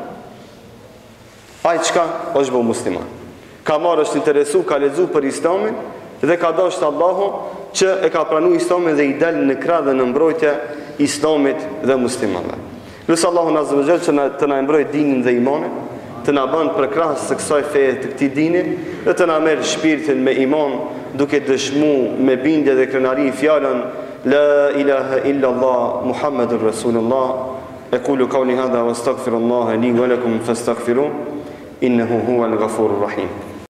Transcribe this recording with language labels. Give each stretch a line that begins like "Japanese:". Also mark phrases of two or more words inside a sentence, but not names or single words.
Albanian: Ai çka është bo musliman. Ka marrë është interesu, ka lexu për Islamin dhe ka dashur Allahu që e ka pranu Islamin dhe i dal në krah dhe në mbrojtje Islamit dhe muslimanëve. Lusë Allahu
Arabic: عز وجل
Albanian: që të na mbrojë dinin dhe imanin, të na bën për krahas së kësaj feje të këtij dini, dhe të na merr shpirtin me iman, duke dëshmu me bindje dhe krenari fjalën
Arabic: لا إله إلا الله محمد رسول الله. أقول قولي هذا وأستغفر الله لي ولكم فاستغفروه إنه هو الغفور الرحيم.